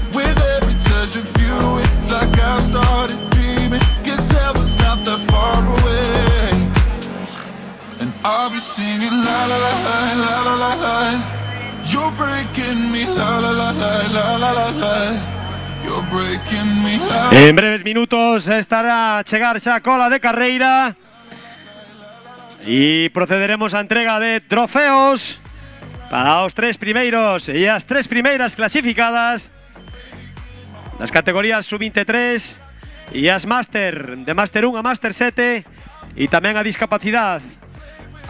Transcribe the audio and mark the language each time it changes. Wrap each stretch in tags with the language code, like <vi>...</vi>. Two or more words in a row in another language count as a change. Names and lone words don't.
<en>With every touch of you, it's like I've started dreaming. Guess heaven's not that far away. And I'll be singing la la la la la la la la. You're breaking me la la la la la la la la. You're breaking me la.</en> <gl>En breves minutos estará a chegar xa a cola de carreira e procederemos á entrega de trofeos para os 3 primeiros e as 3 primeiras clasificadas das categorías sub-23 e as Master, de Master 1 a Master 7 e tamén a discapacidade.</gl>